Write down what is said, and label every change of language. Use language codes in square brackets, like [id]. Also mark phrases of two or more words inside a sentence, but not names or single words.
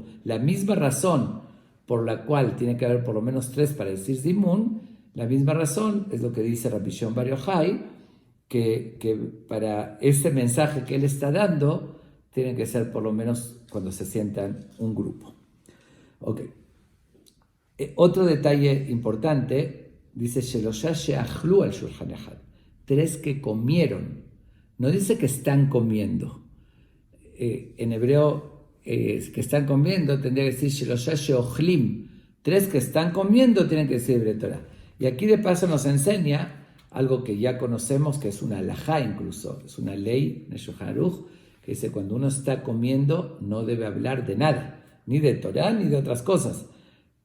[es] La misma razón por la cual tiene que haber por lo menos 3 para decir zimun, la misma razón es lo que dice Rabbi Shimon Bar Yochai, que para este mensaje que él está dando, tiene que ser por lo menos cuando se sientan un grupo. Ok. Otro detalle importante, dice [he] שלשה שאכלו על שלחן אחד. [es] 3 que comieron. No dice que están comiendo. En hebreo, que están comiendo, tendría que decir [he] שלשה שאוכלים. [es] 3 que están comiendo tienen que decir [he] דברי תורה. [es] Y aquí de paso nos enseña algo que ya conocemos, que es una halajá incluso, es una ley en el Shulchan Aruch, que dice cuando uno está comiendo no debe hablar de nada, ni de Torah ni de otras cosas.